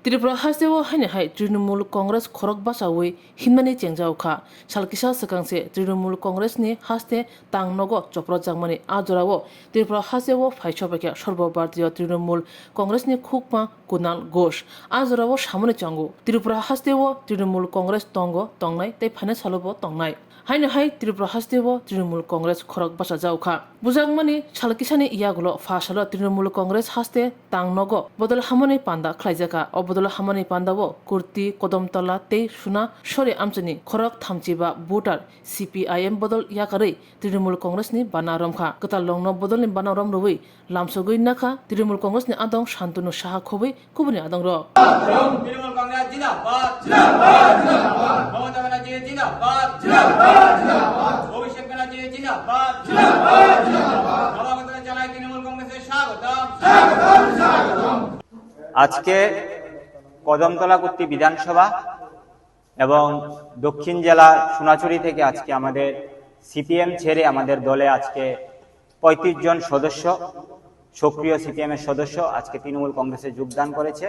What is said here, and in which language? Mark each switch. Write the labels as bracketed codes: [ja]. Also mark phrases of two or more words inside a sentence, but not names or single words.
[trp] Tripura hastewo haine hai Trinamool Congress khorok basawi hinmani chengjauka salkisa sakangse Trinamool Congress ni haste tangnogo chopra jangmani ajorawo Tripura hastewo phaisopekya সর্বভারতীয় তৃণমূল কংগ্রেস ni khukma Kunal Ghosh ajorawo samone changu Tripura hastewo তৃণমূল কংগ্রেস tongo tongnai tei phane salobo tongnai haine hai Tripura hastewo তৃণমূল কংগ্রেস khorok basa jauka bujangmani salkisani iyagulo phasalo তৃণমূল কংগ্রেস haste tangnogo bodol hamoni panda khlaijaka obodol hamoni pandawo kurti kodamtala tei suna sore amchani khorok thamchiba voter CPIM bodol yakari তৃণমূল কংগ্রেস ni banaromkha katal longno bodol ni banarom roi lamsogoi nakha তৃণমূল কংগ্রেস ni adong shantunu saha khoboi kubuni adong ro [bn] তৃণমূল কংগ্রেস জিন্দাবাদ জিন্দাবাদ জিন্দাবাদ মমতা ব্যানার্জি জিন্দাবাদ জিন্দাবাদ জিন্দাবাদ অভিষেক ব্যানার্জি জিন্দাবাদ জিন্দাবাদ জিন্দাবাদ নবাগত জানাই তৃণমূল কংগ্রেসের স্বাগতম স্বাগতম স্বাগতম। আজকে কদমতলা কুর্তি বিধানসভা এবং দক্ষিণ জেলা সোনাচুরি থেকে আজকে আমাদের সিপিএম ছেড়ে আমাদের দলে আজকে ৩৫ জন সদস্য সক্রিয় সিপিএম এর সদস্য আজকে তৃণমূল কংগ্রেসে যোগদান করেছে।